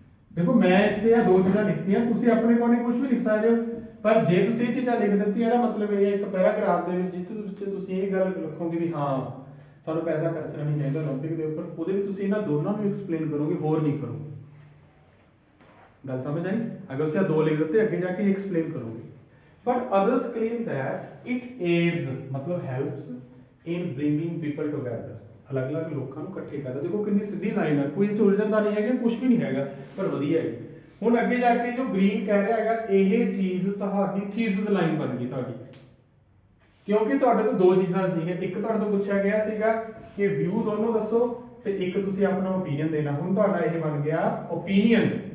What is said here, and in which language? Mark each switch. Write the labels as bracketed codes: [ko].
[hi] देखो मैं [pa] ਇੱਥੇ ਆ ਦੋ ਚੀਜ਼ਾਂ ਲਿਖਤੀਆਂ ਤੁਸੀਂ ਆਪਣੇ ਅਕੋਰਡਿੰਗ ਕੁਝ ਵੀ ਲਿਖ ਸਕਦੇ ਹੋ ਪਰ ਜੇ ਤੁਸੀਂ ਇਹ ਚੀਜ਼ਾਂ ਲਿਖ ਦਿੱਤੀਆਂ ਇਹਦਾ ਮਤਲਬ ਇਹ ਹੈ ਇੱਕ ਪੈਰਾਗ੍ਰਾਫ ਦੇ ਵਿੱਚ ਜਿੱਥੇ ਤੁਸੀਂ ਇਹ ਗੱਲ ਲਿਖੋਗੇ ਵੀ ਹਾਂ ਸਾਨੂੰ ਪੈਸਾ ਖਰਚਣਾ ਨਹੀਂ ਚਾਹੀਦਾ 올림픽 ਦੇ ਉੱਪਰ ਉਹਦੇ ਵਿੱਚ ਤੁਸੀਂ ਇਹਨਾਂ ਦੋਨਾਂ ਨੂੰ ਐਕਸਪਲੇਨ ਕਰੋਗੇ ਹੋਰ ਨਹੀਂ ਕਰੋਗੇ। ਗੱਲ ਸਮਝ ਆਈ ਅਗਰ ਤੁਸੀਂ ਦੋ ਲਿਖ ਦਿੱਤੇ ਅੱਗੇ ਜਾ ਕੇ ਐਕਸਪਲੇਨ ਕਰੋਗੇ। [en] But others claim that it aids [hi] मतलब [en] helps in bringing people together अलग-अलग [pa] ਲੋਕਾਂ ਨੂੰ ਇਕੱਠੇ ਕਰਦਾ। ਦੇਖੋ ਕਿੰਨੀ ਸਿੱਧੀ ਲਾਈਨ ਹੈ ਕੋਈ ਉਲਝਣ ਦਾ ਨਹੀਂ ਹੈਗਾ ਕੁਝ ਵੀ ਨਹੀਂ ਹੈਗਾ ਪਰ ਵਧੀਆ ਹੈ। ਹੁਣ ਅੱਗੇ ਜਾ ਕੇ ਜੋ ਗ੍ਰੀਨ ਕਹਿ ਰਿਹਾ ਹੈਗਾ ਇਹ ਚੀਜ਼ ਤੁਹਾਡੀ ਥੀਸਿਸ ਲਾਈਨ ਬਣ ਗਈ ਤੁਹਾਡੀ ਕਿਉਂਕਿ ਤੁਹਾਡੇ ਤੋਂ ਦੋ ਚੀਜ਼ਾਂ ਸੀਗੀਆਂ ਇੱਕ ਤੁਹਾਡੇ ਤੋਂ ਪੁੱਛਿਆ ਗਿਆ ਸੀਗਾ ਕਿ ਵਿਊ ਦੋਨੋਂ ਦੱਸੋ ਤੇ ਇੱਕ ਤੁਸੀਂ ਆਪਣਾ ਓਪੀਨੀਅਨ ਦੇਣਾ। ਹੁਣ ਤੁਹਾਡਾ ਇਹ ਬਣ ਗਿਆ ਓਪੀਨੀਅਨ